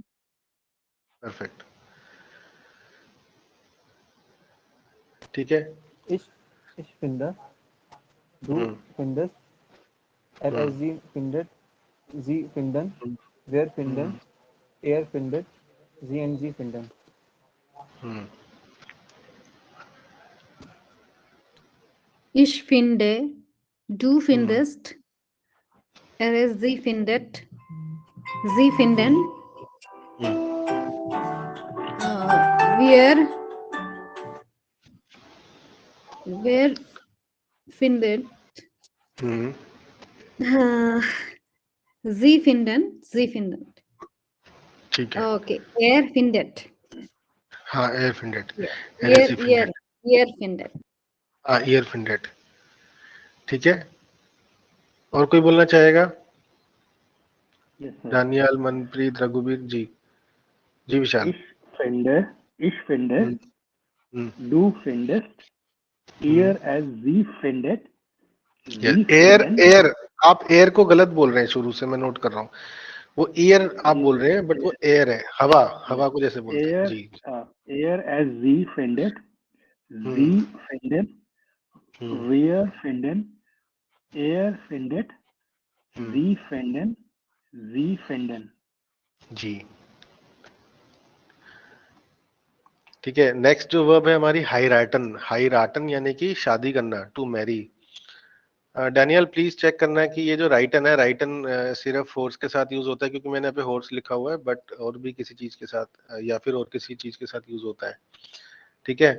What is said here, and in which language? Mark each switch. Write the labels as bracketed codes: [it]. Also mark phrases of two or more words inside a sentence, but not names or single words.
[hi] परफेक्ट, ठीक है। [de] ich finde, du findest, er es sie findet, sie finden, wir finden, ihr findet, sie und sie finden. Ich finde, du findest, sie findet, sie finden, wir findet, sie finden, sie finden. [hi] ठीक है। [de] Okay, er findet. [hi] हाँ, [de] er findet, Ear findet. [hi] हाँ, [de] ihr findet, [hi] ठीक है। और कोई बोलना चाहेगा? [en] Yes, sir. [hi] दानियाल, मनप्रीत, रघुवीर जी। जी विशाल। [de] Ich finde, du findest, ihr as sie findet, sie एयर finden, [hi] एयर, आप एयर को गलत बोल रहे हैं शुरू से, मैं नोट कर रहा हूँ। वो ईयर आप बोल रहे हैं, बट वो एयर है, हवा, हवा को जैसे बोलते हैं जी। [de] Air as sie findet, sie finden, wir finden, er findet, sie finden, sie finden. [hi] जी, ठीक है। नेक्स्ट जो वर्ब है हमारी हाइराटन, हाइराटन यानी कि शादी करना, [en] to marry. [hi] डैनियल प्लीज चेक करना है कि ये जो राइटन है, राइटन सिर्फ हॉर्स के साथ यूज होता है, क्योंकि मैंने यहाँ पे हॉर्स लिखा हुआ है, बट और भी किसी चीज के साथ या फिर और किसी चीज के साथ यूज होता है, ठीक है।